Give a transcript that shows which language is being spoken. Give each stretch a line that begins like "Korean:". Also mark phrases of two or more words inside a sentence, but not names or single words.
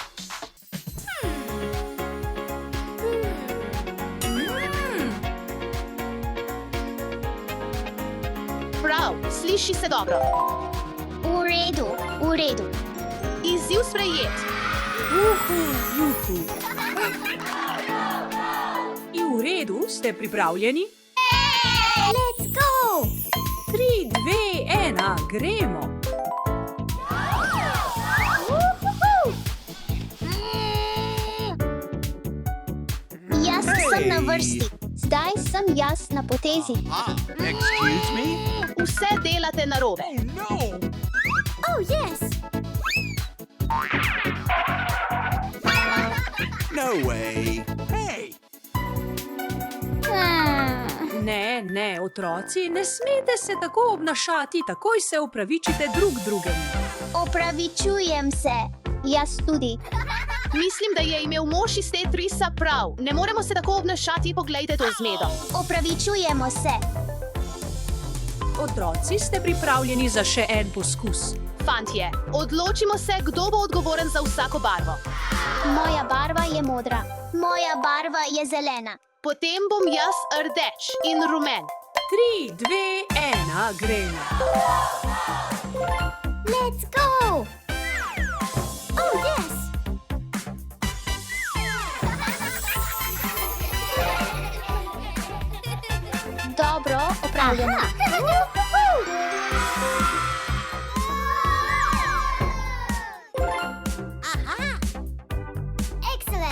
Slovenian: Prav, sliši se dobro. V redu, v redu. Izziv sprejet. Juhu. In v redu, ste pripravljeni?
English: Let's go!
Slovenian: 3, 2, 1, gremo! Jaz sem na vrsti. Zdaj sem jaz na potezi.
English: Excuse me?
Slovenian: Vse delate narobe.
English: Oh, yes! No way. Hey!
Slovenian: Ne, otroci, ne smete se tako obnašati, takoj se opravičite drug drugemu. Opravičujem se. Jaz tudi. Mislim, da je imel mož iz Tetrisa prav. Ne moremo se tako obnašati, poglejte to zmedo. Opravičujemo se. Otroci, ste pripravljeni za še en poskus? Fantje, odločimo se, kdo bo odgovoren za vsako barvo. Moja barva je modra. Moja barva je zelena. Potem bom jaz rdeč in rumen. 3, 2, 1, gremo!
English: Let's go! Oh, yes!
Slovenian: Dobro, opravljeno. Aha!
English: Excellent!